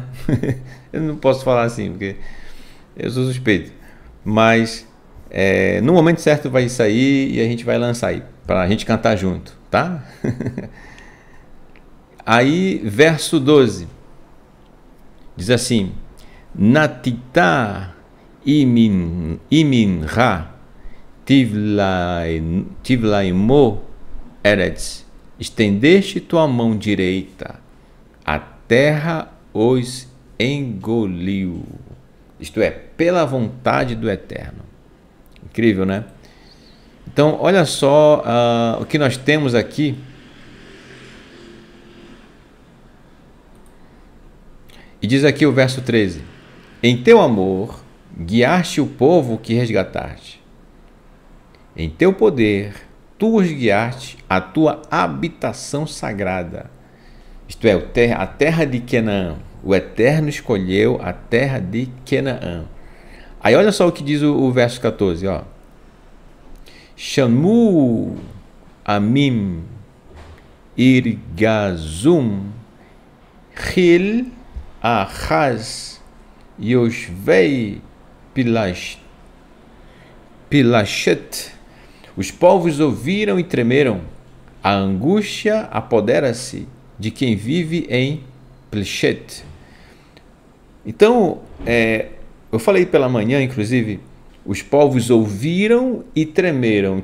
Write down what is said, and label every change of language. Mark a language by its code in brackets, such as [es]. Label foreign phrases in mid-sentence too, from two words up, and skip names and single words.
[pt] Eu não posso falar assim, porque eu sou suspeito. Mas no momento certo vai sair e a gente vai lançar aí, para a gente cantar junto, tá? Aí, verso 12, diz assim: [he] נטית ימינך תבלעמו ארץ, [pt] estendeste tua mão direita, a terra os engoliu. Isto é, pela vontade do Eterno. Incrível, né? Então, olha só o que nós temos aqui. E diz aqui o verso 13: em teu amor guiaste o povo que resgataste. Em teu poder tu os guiaste à tua habitação sagrada. Isto é, a terra de Canaã. O Eterno escolheu a terra de Canaã. Aí olha só o que diz o verso 14, ó. [he] שמעו עמים ירגזון חיל אחז ישבי פלשת. [pt] Os povos ouviram e tremeram. A angústia apodera-se de quem vive em Plishet. Então, eu falei pela manhã, inclusive, os povos ouviram e tremeram.